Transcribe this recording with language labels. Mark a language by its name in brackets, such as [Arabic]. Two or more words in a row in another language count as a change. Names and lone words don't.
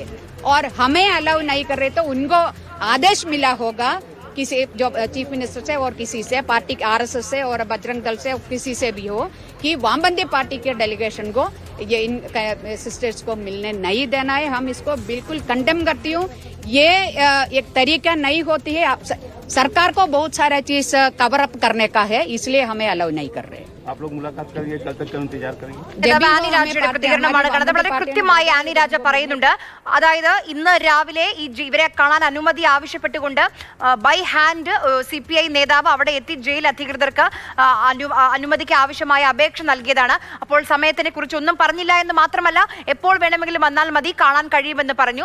[Hindi] और हमें अलाउ नहीं कर रहे, तो उनको आदेश मिला होगा किसी जो [English] chief minister [Hindi] से और किसी से, पार्टी आरएसएस से और बजरंग दल से, किसी से भी हो, कि वामपंथी पार्टी के डेलीगेशन को ये इन सिस्टर्स को मिलने नहीं देना है. हम इसको बिल्कुल कंडेम करती हूँ. ये एक तरीका नहीं होती है. सरकार को बहुत सारा चीज [English] cover up [Hindi] करने का है, इसलिए हमें अलाउ नहीं कर रहे. आप लोग मुलाकात करेंगे, कल तक इंतजार करेंगे. [Malayalam] ആനി രാജയുടെ പ്രതികരണമാണ് കണ്ടത്. വളരെ കൃത്യമായി ആനി രാജ പറയുന്നുണ്ട്. അതായത് ഇന്ന് രാവിലെ ഇവരെ കാണാൻ അനുമതി ആവശ്യപ്പെട്ടുകൊണ്ട് [English] by hand [Malayalam] CPI നേതാവ് അവിടെ എത്തി ജയിൽ അധികൃതർക്ക് അനുമതിക്ക് ആവശ്യമായ അപേക്ഷ നൽകിയതാണ്. അപ്പോൾ സമയത്തിനെ കുറിച്ച് ഒന്നും പറഞ്ഞില്ല എന്ന് മാത്രമല്ല, എപ്പോൾ വേണമെങ്കിലും വന്നാൽ മതി, കാണാൻ കഴിയുമെന്ന് പറഞ്ഞു.